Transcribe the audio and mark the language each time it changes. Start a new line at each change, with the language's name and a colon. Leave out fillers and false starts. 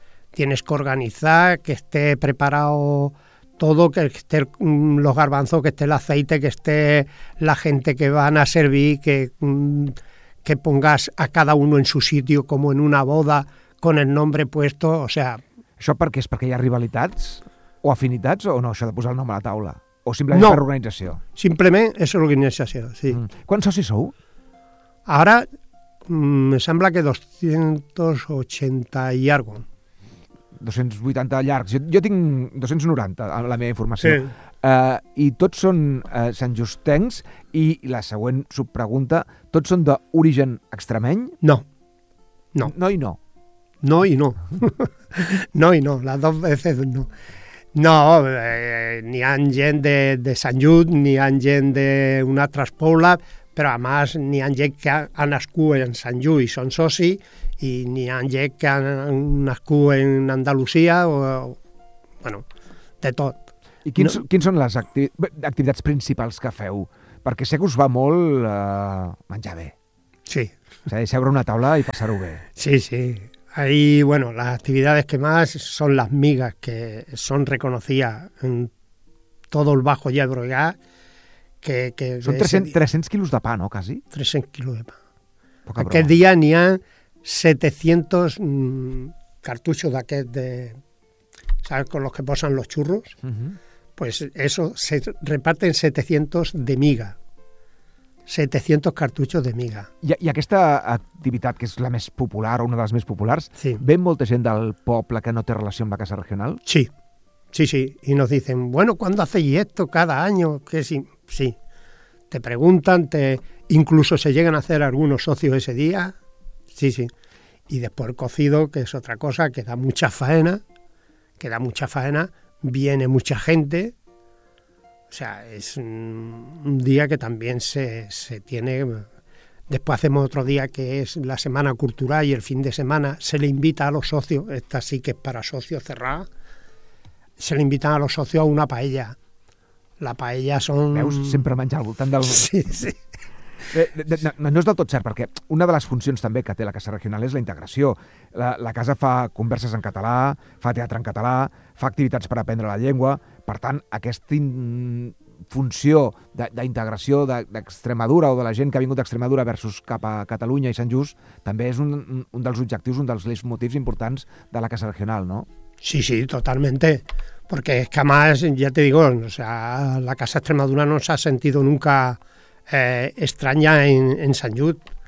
Spanish: Tienes que organizar, que esté preparado todo, que esté los garbanzos, que esté el aceite, que esté la gente que van a servir, que pongas a cada uno en su sitio, como en una boda, con el nombre puesto, o sea...
Catalan: ¿Això per què? ¿És perquè hi ha rivalitats o afinitats o no, això de posar el nom a la taula? ¿O simplement per organització? No, simplement és organització, sí. Mm. Quants socis sou? Ara, me sembla que 280 i algo. 280 llargs. Jo tinc 290, amb la meva informació. Sí. I tots són santjustencs, i la següent subpregunta, tots són d'origen extremeny? No. No. No i no. No i no. No i no, les dues vegades no. No, ni han gent de Sant Just, ni han gent d'una altra pobla, però a més ni han gent que ha nascut en Sant Just i són soci, i ni han gent que ha nascut en Andalusia, o, bueno, de tot. I quins són les activitats principals que feu? Perquè sé que us va molt menjar bé. Sí. És a dir, seure a una taula i passar-ho bé. Sí, sí.
Spanish: Ahí, bueno, las actividades que más son las migas, que son reconocidas en todo el Bajo y Ebro, que son 300 kilos de pan, ¿no?, casi. 300 kilos de pan.
Catalan: Poca aquel broma.
Spanish: Día n'hi ha 700 cartuchos d'aquest de... ¿Sabes? Con los que posan los churros. Uh-huh. Pues eso, se reparten 700 de miga. 700 cartuchos de miga.
Catalan: I aquesta activitat, que és la més popular o una de les més populars, sí, ve molta gent del poble que no té relació amb la casa regional? Sí, sí, sí.
Spanish: Y nos dicen, bueno, ¿cuándo hacéis esto cada año? Que sí, sí. Te preguntan, incluso se llegan a hacer algunos socios ese día. Sí, sí. Y después el cocido, que es otra cosa, que da mucha faena, que da mucha faena, viene mucha gente... O sea, es un día que también se tiene... Después hacemos otro día que es la semana cultural y el fin de semana se le invita a los socios, esta sí que es para socios cerrada, se le invitan a los socios a una paella. La paella son...
Catalan: Veus? Sempre menjar al voltant del... Sí, sí. No és del tot cert, perquè una de les funcions també que té la Casa Regional és la integració. La casa fa converses en català, fa teatre en català, fa activitats per aprendre la llengua. Per tant, aquesta funció d'integració d'Extremadura o de la gent que ha vingut d'Extremadura versus cap a Catalunya i Sant Just també és un dels objectius, un dels leitmotivs importants de la Casa Regional, no?
Spanish: Sí, sí, totalmente. Porque es que además, ya te digo, o sea, la Casa Extremadura no se ha sentido nunca extraña en Sant Just.